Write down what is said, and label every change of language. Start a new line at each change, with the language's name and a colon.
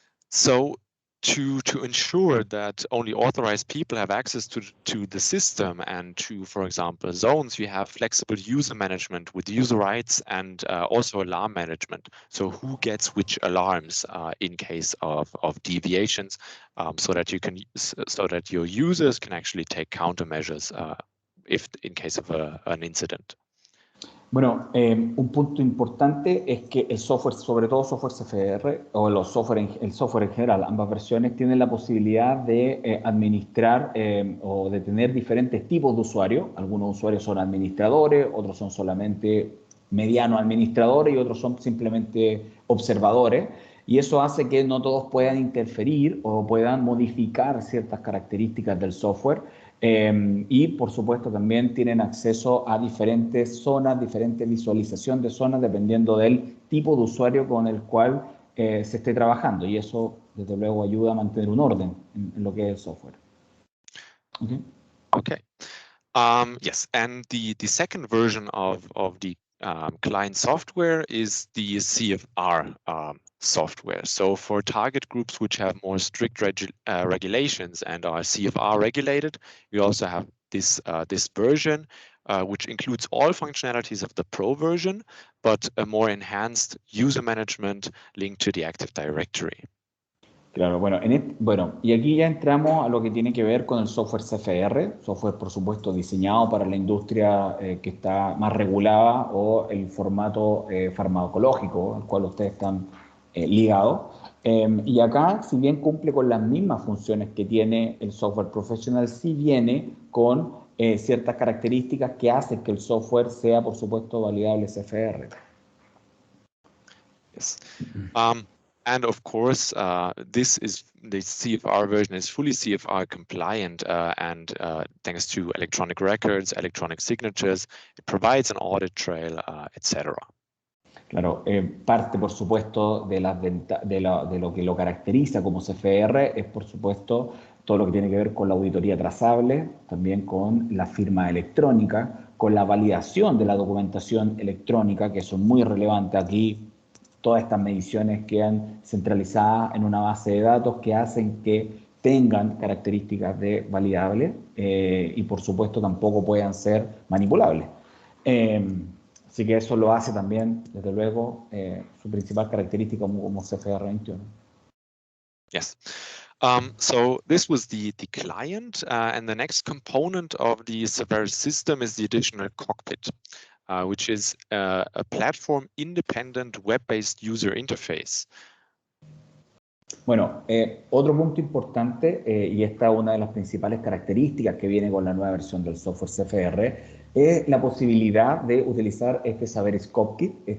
English: So to ensure that only authorized people have access to the system and to, for example, zones, you have flexible user management with user rights and also alarm management. So who gets which alarms in case of deviations, so that your users can actually take countermeasures if in case of an incident.
Spanish: Bueno, un punto importante es que el software, sobre todo software CFR o el software en general, ambas versiones tienen la posibilidad de administrar o de tener diferentes tipos de usuarios. Algunos usuarios son administradores, otros son solamente medianos administradores y otros son simplemente observadores. Y eso hace que no todos puedan interferir o puedan modificar ciertas características del software. Y por supuesto también tienen acceso a diferentes zonas, diferente visualización de zonas dependiendo del tipo de usuario con el cual se esté trabajando, y eso desde luego ayuda a mantener un orden en lo que es el software.
English: Okay. Yes, and the second version of the client software is the CFR software. So for target groups which have more strict regulations and are CFR regulated, we also have this version, which includes all functionalities of the Pro version, but a more enhanced user management linked to the Active Directory.
Spanish: Claro, bueno, y aquí ya entramos a lo que tiene que ver con el software CFR, software por supuesto diseñado para la industria que está más regulada o el formato farmacológico al cual ustedes están ligados. Y acá, si bien cumple con las mismas funciones que tiene el software professional, sí viene con ciertas características que hacen que el software sea por supuesto validable CFR.
English: Yes. And of course, the CFR version is fully CFR compliant, and thanks to electronic records, electronic signatures, it provides an audit trail, etc.
Spanish: Claro, parte por supuesto de lo que lo caracteriza como CFR es por supuesto todo lo que tiene que ver con la auditoría trazable, también con la firma electrónica, con la validación de la documentación electrónica, que son muy relevantes aquí. Todas estas mediciones quedan centralizadas en una base de datos que hacen que tengan características de validables y por supuesto tampoco puedan ser manipulables. Así que eso lo hace también, desde luego, su principal característica como CFR 21. Yes.
English: So this was the client, and the next component of the Saveris system is the additional cockpit, which is a platform-independent web-based user interface.
Spanish: Bueno, otro punto importante, y esta es una de las principales características que viene con la nueva versión del software CFR, es la posibilidad de utilizar este Saveris Cockpit.